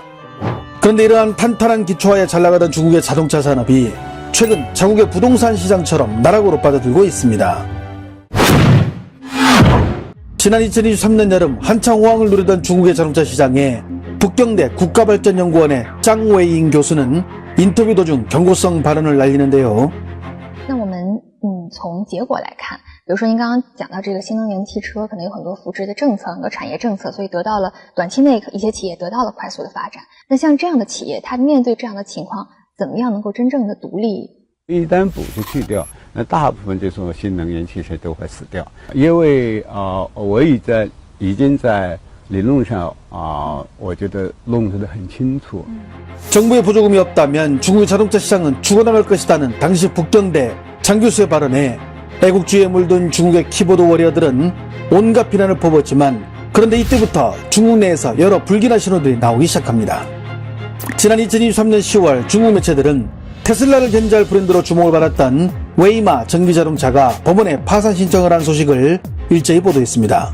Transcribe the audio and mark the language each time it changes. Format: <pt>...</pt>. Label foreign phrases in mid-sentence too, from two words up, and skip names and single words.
<ko>그런데 이러한 탄탄한 기초하에 잘나가던 중국의 자동차 산업이 최근 자국의 부동산 시장처럼 나락으로 빠져들고 있습니다. 지난 2023년 여름 한창 호황을 누리던 중국의 자동차 시장에 북경대 국가발전연구원의 짱웨이잉 교수는 인터뷰 도중 경고성 발언을 날리는데요.</ko> <zh>那我们从结果来看，比如说您刚刚讲到这个新能源汽车可能有很多扶持的政策，很多产业政策，所以得到了短期内一些企业得到了快速的发展。那像这样的企业，它面对这样的情况，怎么样能够真正的独立？一旦补助去掉，那大部分这种新能源汽车都会死掉。因为我已经在理论上我觉得论述得很清楚。</zh> <ko>정부의 보조금이 없다면 중국의 자동차 시장은 죽어나갈 것이라는 당시 북경대 장 교수의 발언에 애국주의에 물든 중국의 키보드 워리어들은 온갖 비난을 퍼붓지만, 그런데 이때부터 중국 내에서 여러 불길한 신호들이 나오기 시작합니다. 지난 2023년 10월 중국 매체들은 테슬라를 견제할 브랜드로 주목을 받았던 웨이마 전기자동차가 법원에 파산 신청을 한 소식을 일제히 보도했습니다.</ko>